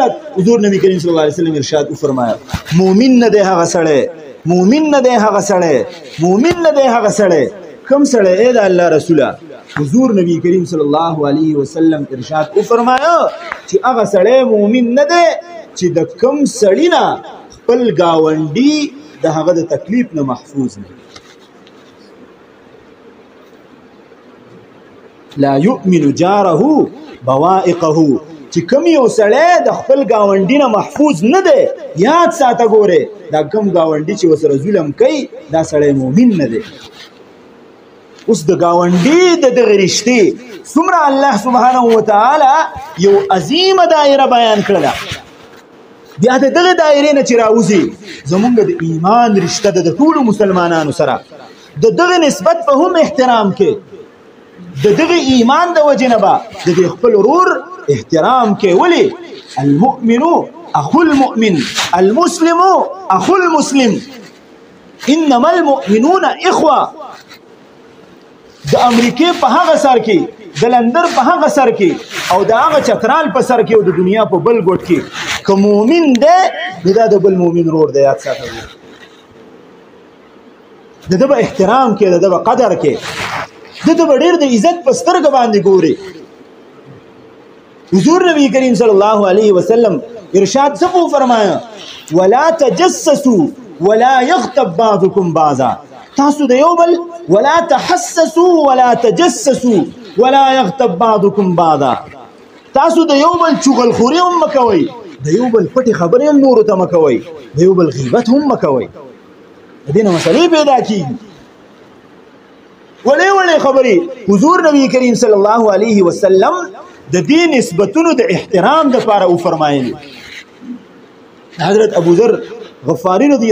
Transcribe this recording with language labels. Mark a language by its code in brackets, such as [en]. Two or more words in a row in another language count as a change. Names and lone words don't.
[ps] حضور نبی کریم [ar] صلی الله علیه وسلم [ur] ارشاد فرمایا [ps] مؤمن نه دی هغه سړی مؤمن نه دی هغه سړی کوم سړی اے د الله رسوله حضور نبی کریم [ar] صلی الله علیه وسلم [ur] ارشاد فرمایا [ps] چې هغه سړی مؤمن نه دی چې د کوم سړی نه خپل گاونډي د هغه د تکلیف نه محفوظ نه [ar] لا يؤمن جاره بوائقه [ps] چې کوم یو سړی د خپل گاونډي نه محفوظ نه دی یاد ساته ګوره دا کوم گاونډي چې وسره ظلم کوي دا سړی مؤمن نه دی اوس د گاونډي د دغه رشتې څومره الله سبحانه وتعالی یو عظیمه دایره بیان کړله بیا د دغه دایرې نه چې راوځي زمونږ د ایمان رشته د ټولو مسلمانانو سره د دغه نسبت په هم احترام کې د دغه ایمان د وجې نه به د دې خپل ورور احترام کې ولې [ar] المؤمن اخو المؤمن المسلم اخو المسلم انما المؤمنون اخوه [ps] د امریکې په هغه سر کې د لندن په هغه سر کې او د هغه چترال په سر کې او د دنیا په بل ګوټ کې که مؤمن دی دا د بل مؤمن ورور دی یاد ساته د ده به احترام کې د ده به قدر کې د ده به ډېر د عزت په سترګه باندې ګوري حضور نبی کریم [ar] صلی الله علیه وسلم [ps] ارشاد څه فرمایا [ar] ولا تجسسوا ولا يغتب بعضكم بعضا [ps] تاسو د یو بل [ar] ولا تحسسوا ولا تجسسوا ولا يغتب بعضكم بعضا [ps] تاسو د یو بل چغل خوري هم مکوي د یو بل پټي خبرې هم نور ته مکوي د یو بل غیبت هم مکوي دینه مسلې پیدا کیږي وړې خبرې حضور نبی کریم [ar] صلی الله علیه وسلم [ps] د دې نسبتونو د احترام لپاره او فرمایلی حضرت ابو ذر غفاری رضی